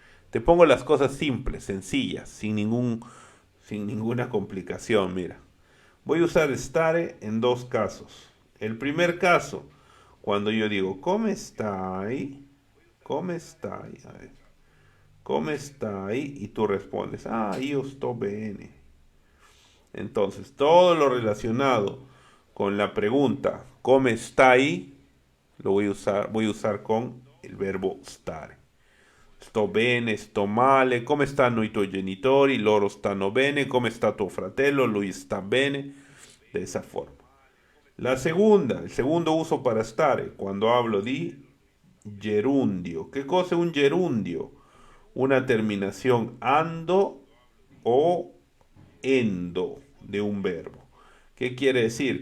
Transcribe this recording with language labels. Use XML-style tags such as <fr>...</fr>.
<es>Te pongo las cosas simples, sencillas, sin ninguna complicación, mira. Voy a usar stare en dos casos. El primer caso, cuando yo digo,</es> <it>¿cómo stai?</it> <es>¿Cómo stai? A ver,</es> <it>¿cómo stai?</it> <es>Y tú respondes,</es> <it>io sto bene.</it> <es>Entonces, todo lo relacionado con la pregunta,</es> <it>¿cómo stai?</it> <es>Lo voy a usar con el verbo stare.</es> <it>Sto bene, sto male, come stanno i tuoi genitori? Loro stanno bene, come sta tuo fratello? Lui sta bene.</it> <es>De esa forma. La segunda, el segundo uso para stare, cuando hablo</es> <it>di gerundio.</it> <es>¿Qué cosa es un gerundio? Una terminación ando o endo de un verbo. ¿Qué quiere decir?</es>